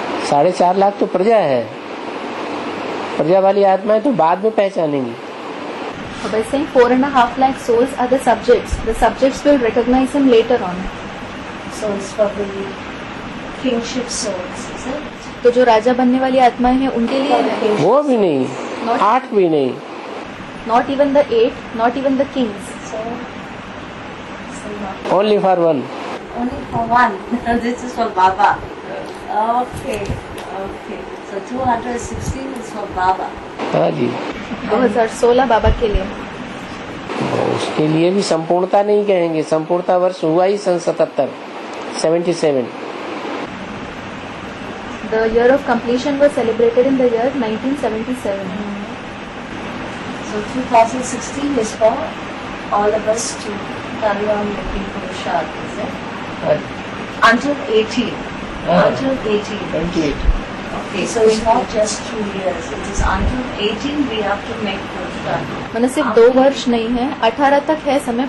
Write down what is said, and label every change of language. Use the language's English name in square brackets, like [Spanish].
[Hindi] 4.5 लाख तो प्रजा है, प्रजा वाली आत्माएं तो बाद में पहचानेंगी। [English] By saying 4.5 lakh souls are the subjects will recognize him later on. So it's for the kingship souls, is it? [Hindi] तो जो राजा बनने वाली आत्माएं हैं उनके लिए है। वो भी नहीं, 8 भी नहीं। [English] Not even the 8, not even the kings. So not Only for one. only for one. This is for Baba. Okay. So 216 is for Baba. [Hindi] हाँ जी। 2016 बाबा के लिए। उसके लिए भी संपूर्णता नहीं कहेंगे, संपूर्णता वर्ष हुआ ही सन 77, 77। [English] The year of completion was celebrated in the year 1977. So 2016 is for all of us to carry on making Purusharth, is it? Until 18. Until 18. 28. Okay, so it's not just 2 years. It is until 18 we have to make Purusharth. [Hindi] मतलब सिर्फ 2 वर्ष नहीं है, 18 तक है समय।